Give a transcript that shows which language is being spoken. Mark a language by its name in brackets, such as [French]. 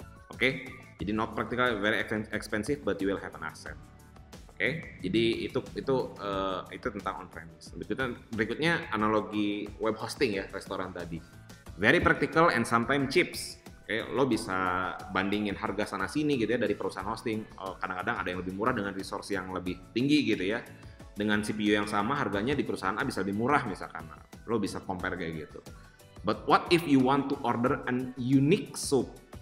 [Indonesian] Oke, jadi [English] not practical, very expensive, but you will have an asset. [Indonesian] Oke, jadi itu tentang on-premise. Berikutnya analogi web hosting ya, restoran tadi. [English] Very practical and sometimes cheap. [Indonesian] Oke, lo bisa bandingin harga sana sini gitu ya dari perusahaan hosting. Kadang-kadang ada yang lebih murah dengan resource yang lebih tinggi gitu ya. Dengan CPU yang sama harganya di perusahaan A bisa lebih murah misalkan. Lo bisa compare kayak gitu. [English] But what if you want to order an unique soup?